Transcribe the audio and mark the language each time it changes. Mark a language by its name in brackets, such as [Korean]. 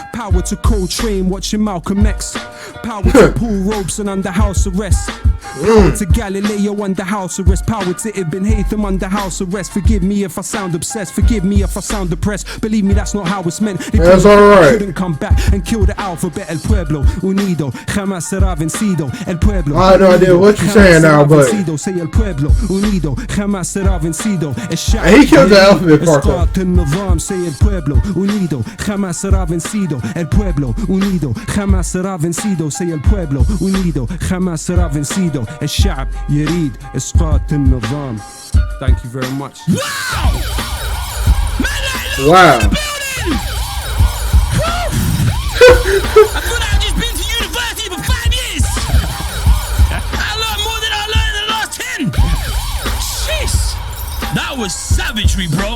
[English] Power to Coltrane watching Malcolm X. Power to Paul Robeson under house arrest. Power to Galileo under house arrest. Power to Ibn Haytham under house arrest. Forgive me if I sound obsessed. Forgive me if I sound depressed. Believe me, that's not how it's meant. They That's alright. couldn't come back and kill the alphabet. [Spanish] El pueblo unido jamás será vencido. El pueblo. [English] I have no idea what you're saying now, but say [Spanish] el pueblo unido jamás será vencido. [English] he killed the alphabet part though. [Arabic] النظام [English] say [Spanish] el pueblo unido jamás será vencido. El pueblo unido jamás será vencido. [English] Say [Spanish] el pueblo unido jamás será vencido. [Arabic] الشعب يريد إسقاط النظام. [English] Thank you very much. Wow! Man, Wow. I thought I'd just been to university for 5 years. I learned more than I learned in the last 10. Jeez. That was savagery, bro.